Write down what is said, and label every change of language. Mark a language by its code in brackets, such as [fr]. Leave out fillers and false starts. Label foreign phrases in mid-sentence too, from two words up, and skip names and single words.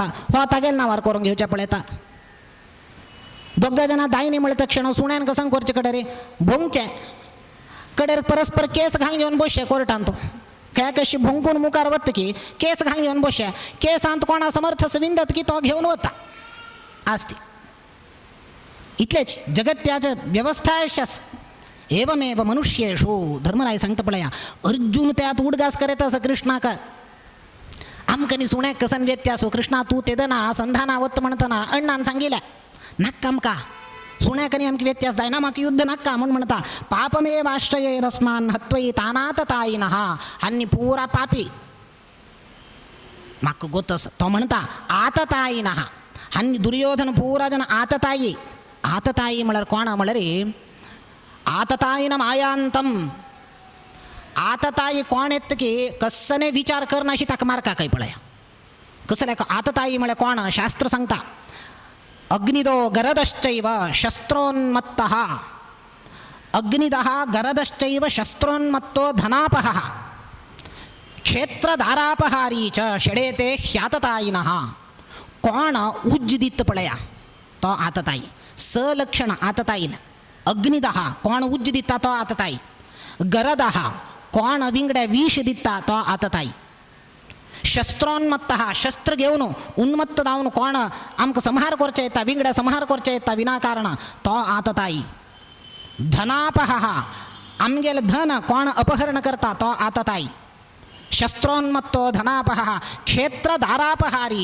[kok] तो तागेल नावार करून घेवचे पळयता दोघं जण दायनी म्हणता क्षण सुण्यान कसन करचे कडेर भोंगचे कडेर परस्पर केस घालून घेवन बसचे कोर्टांत तो काय कशी भोंकून मुखार वत की केस घालून घेवन बसचे केसांत कोणा समर्थ विंदत की तो घेवन वता आस्ती इतलेच जगत्याचं व्यवस्था आयुष्यास [sa] एवमेव मनुष्येषु [kok] धर्मराय सांगता पळया अर्जुन त्यात उडगास करीत असं कृष्णाका आमकनी सुण्याक कसन व्यत्यासो कृष्णा तू तेदना संधानावत म्हणतना अण्णान सांगिल्या नक्का आमका सुण्याकनी आमकी व्यत्यास दाय ना माका युद्ध नक्का म्हणून म्हणता [sa] पापमेव आश्रयेदस्मान् हत्वै तानाततायिनः [kok] हान्नी पूरा पापी माका गोतस तो म्हणता आततायिनः हान्नी दुर्योधन पूरा जन आततायी आतताई म्हळ्यार कोण म्हळ्यार आतताईन मायांतम आतताई कोण येत की कस्सने विचार करणं अशी ताका मार्का काही पळया कसं आतताई म्हळ्यार कोण शास्त्र सांगता [sa] अग्निदो गरदश्चैव शस्त्रोन्मत्तः अग्निदः गरदश्चैव शस्त्रोन्मत्तो धनापहः क्षेत्रधारापहारी च षडेते ह्याततायिनः [kok] कोण उज्जिदित पळया तो आतताई सलक्षण आतताईन अग्निदः कोण उज्ज दिता तो आतताई गरदः कोण विंगड्या विष दिता तो आतताई शस्त्रोन्मत्तः शस्त्र घेवन उन्मत्त जावन कोण आमकां संहार करचे येता विंगड्या संहार करचे येता विनाकारण तो आतताई धनापहः आमगेल धन कोण अपहरण करता तो आतताई [sa] शस्त्रोन्मत्तो धनापहः क्षेत्रधारापहारी